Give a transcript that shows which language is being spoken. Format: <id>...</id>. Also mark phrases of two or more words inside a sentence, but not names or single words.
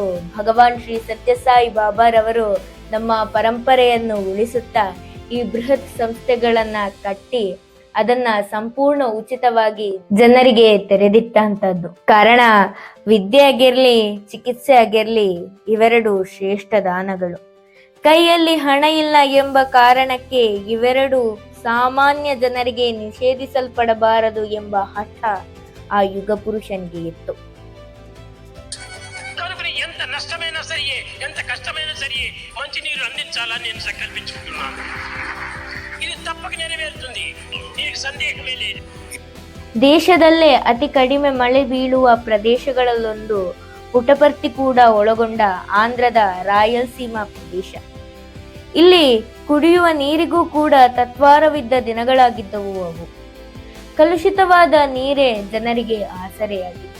<kn>ಭಗವಾನ್ ಶ್ರೀ ಸತ್ಯಸಾಯಿ ಬಾಬಾರವರು ನಮ್ಮ ಪರಂಪರೆಯನ್ನು ಉಳಿಸುತ್ತಾ ಈ ಬೃಹತ್ ಸಂಸ್ಥೆಗಳನ್ನ ಕಟ್ಟಿ ಅದನ್ನ ಸಂಪೂರ್ಣ ಉಚಿತವಾಗಿ ಜನರಿಗೆ ತೆರೆದಿಟ್ಟಂತದ್ದು. ಕಾರಣ ವಿದ್ಯೆ ಆಗಿರ್ಲಿ, ಚಿಕಿತ್ಸೆ ಆಗಿರ್ಲಿ, ಇವೆರಡು ಶ್ರೇಷ್ಠ ದಾನಗಳು. ಕೈಯಲ್ಲಿ ಹಣ ಇಲ್ಲ ಎಂಬ ಕಾರಣಕ್ಕೆ ಇವೆರಡು ಸಾಮಾನ್ಯ ಜನರಿಗೆ ನಿಷೇಧಿಸಲ್ಪಡಬಾರದು ಎಂಬ ಹಠ</kn> <te>ఆ యుగ పురుషునికి</te> <kn>ఇತ್ತು.</kn> <te>కనుకని ఎంత నష్టమైనా సరియే, ఎంత కష్టమైనా సరియే మంచి నీరు అందించాలని నేను సంకల్పించుకుంటున్నాను. ఇది తప్పక నెరవేరుతుంది, నీకు సందేహమే లేదు.</te> <kn>ದೇಶದಲ್ಲೇ ಅತಿ ಕಡಿಮೆ ಮಳೆ ಬೀಳುವ ಪ್ರದೇಶಗಳಲ್ಲೊಂದು ಪುಟಪರ್ತಿ ಕೂಡ ಒಳಗೊಂಡ ಆಂಧ್ರದ ರಾಯಲಸೀಮಾ ಪ್ರದೇಶ. ಇಲ್ಲಿ ಕುಡಿಯುವ ನೀರಿಗೂ ಕೂಡ ತತ್ವಾರವಿದ್ದ ದಿನಗಳಾಗಿದ್ದವು ಅವು. ಕಲುಷಿತವಾದ ನೀರೇ ಜನರಿಗೆ ಆಸರೆಯಾಗಿತ್ತು.</kn>